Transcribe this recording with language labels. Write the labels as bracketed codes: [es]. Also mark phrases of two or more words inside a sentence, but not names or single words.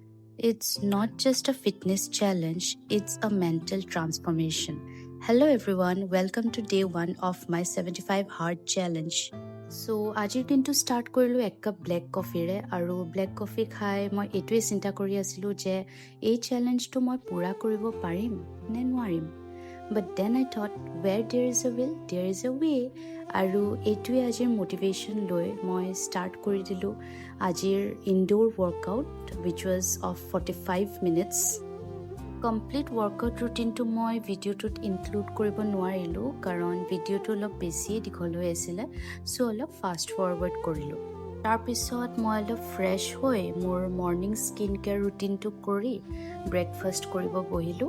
[en] It's not just a fitness challenge, it's a mental transformation. Hello everyone, welcome to day 1 of my 75 hard challenge. So, [as] আজিৰ দিনটো ষ্টাৰ্ট কৰিলোঁ এক কাপ [en] black coffee [as] আৰু [en] black coffee [as] খাই মই এইটোৱে চিন্তা কৰি আছিলোঁ যে এই চেলেঞ্জটো মই পূৰা কৰিব পাৰিম নে নোৱাৰিম। [en] But then I thought, where there is a will, there is a way. [as] আৰু এইটোৱে আজিৰ মোটিভেশ্যন লৈ মই ষ্টাৰ্ট কৰি দিলোঁ আজিৰ [en] indoor workout which was of 45 minutes. complete workout routine [as] মই ভিডিঅ'টোত ইনক্লুড কৰিব নোৱাৰিলোঁ কাৰণ ভিডিঅ'টো অলপ বেছিয়ে দীঘল হৈ আছিলে, চ' অলপ [en] fast forward [as] কৰিলোঁ। তাৰপিছত মই অলপ ফ্ৰেছ হৈ মোৰ [en] morning skin care routine [as] কৰি ব্ৰেকফাষ্ট কৰিব বহিলোঁ।